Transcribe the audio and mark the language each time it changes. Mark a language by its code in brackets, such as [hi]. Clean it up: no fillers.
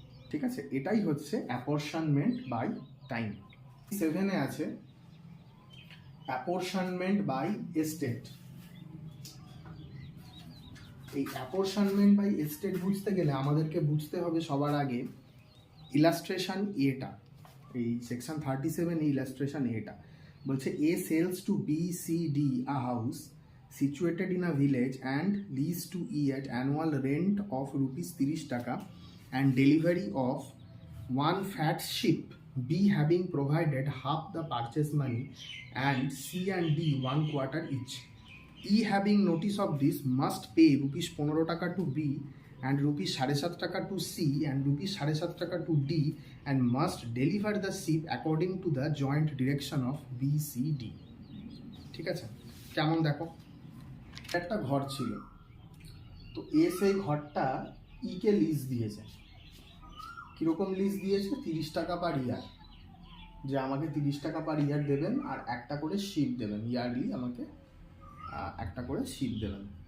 [bn] ঠিক আছে, এটাই হচ্ছে অ্যাপোর্শনমেন্ট বাই টাইম। 7-এ আছে অ্যাপোর্শনমেন্ট বাই এস্টেট। এই অ্যাপোর্শনমেন্ট বাই এস্টেট বুঝতে গেলে আমাদেরকে বুঝতে হবে সবার আগে ইলাস্ট্রেশন এটা। এই সেকশন 37 এই ইলাস্ট্রেশন এটা বলছে [en] A sells to B C D a house situated in a village and leased to E at annual rent of ₹30 taka and delivery of one fat sheep, B having provided half the purchase money and C and D 1/4 each. E having notice of this must pay ₹15 taka to B and ₹7.5 taka to C and ₹7.5 taka to D and must deliver the sheep according to the joint direction of B, C, D. [bn] ঠিক আছে, কেমন দেখো, একটা ঘর ছিল, তো এ সেই ঘরটা ইকে লিজ দিয়েছে। কিরকম লিজ দিয়েছে? 30 টাকা পার ইয়ার, যে আমাকে 30 টাকা পার ইয়ার দেবেন আর একটা করে শিপ দেবেন, ইয়ারলি আমাকে একটা করে শিপ দেবেন।